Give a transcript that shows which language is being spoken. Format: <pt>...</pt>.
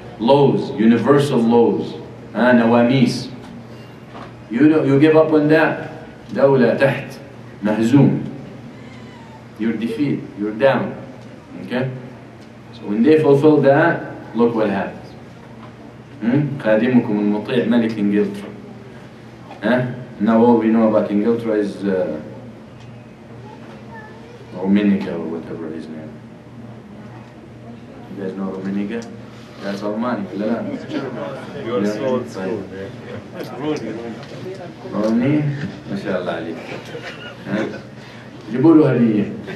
<en>Laws, universal laws. نواميس. You give up on that.</en> <ar>دولة تحت. مهزوم.</ar> <en>You're defeated. You're down. Okay? So when they fulfill that, look what happens.</en> <ar>خادمكم المطيع ملك إنجلترا.</ar> <en>Now all we know about Ingilterra is Rumenica or whatever his name. You guys know Rumenica? That's Almani, لا؟ You're so old school,</en> <ar>روني ما شاء الله عليك. جيبوا له هدية.</ar>